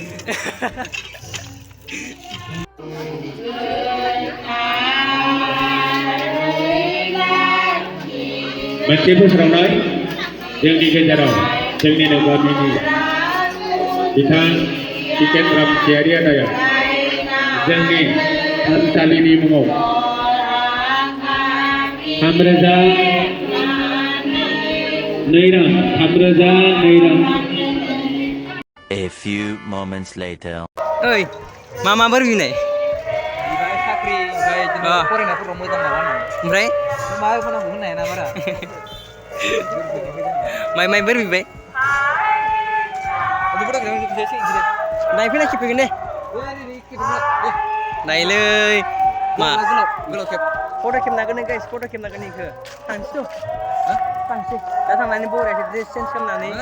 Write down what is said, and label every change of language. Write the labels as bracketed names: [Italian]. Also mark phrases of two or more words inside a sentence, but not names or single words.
[Bodo] मोनसे फोसावनाय जोंनि गेजेराव जोंनिनो गामिनि बिथां टिकेट रामसियारि आदाया जोंनि थानसालिनि मुङाव 3,002 रां [English] A few moments later. [Bodo] ओइ मा बोरै बिनाय साख्रि ओमफ्राय फरायनायफोराव मोजां माबा ओमफ्राय मा होनांगौ होननाया ना बारा माइ बोरै बिबाय नायफैना खेबफैगोन दे नायलै मा गोलाव खेब फट' खेबनांगोन नों गाइस फट' खेबनांगोन इखौ थांसै दा थांनानै बरायसै [English] dress change [Bodo] खालामनानै